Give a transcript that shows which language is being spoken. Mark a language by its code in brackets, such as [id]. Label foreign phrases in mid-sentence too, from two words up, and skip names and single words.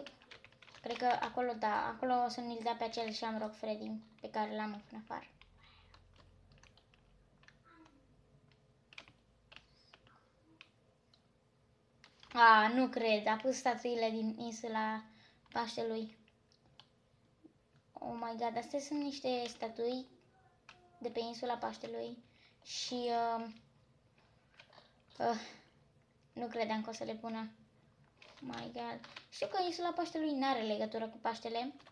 [ro] Cred că acolo, da, acolo o să ne-l dea pe acel Shamrock Freddy pe care l-am în afară. Nu cred, a pus statuile din insula Paștelui. [en] Oh my god, [ro] astea sunt niște statui de pe insula Paștelui și nu credeam că o să le pună. [en] My god. [ro] Știu că insula Paștelui nu are legătură cu Paștele.